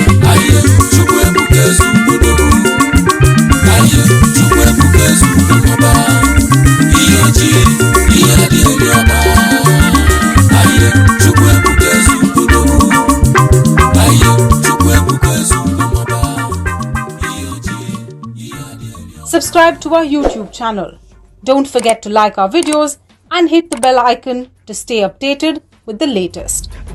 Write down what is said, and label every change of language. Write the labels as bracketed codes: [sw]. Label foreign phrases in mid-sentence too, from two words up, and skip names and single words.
[ig] Aye, Chukwu ebuka ezi ugodogu. Aye, Chukwu ebuka ezi ugodogu. Ihe ojii, ihe adị eri ọba. Aye, Chukwu ebuka ezi ugodogu. Aye, Chukwu ebuka ezi ugodogu. Ihe ojii, ihe adị eri ọba. [en] Subscribe to our YouTube channel. Don't forget to like our videos and hit the bell icon to stay updated with the latest.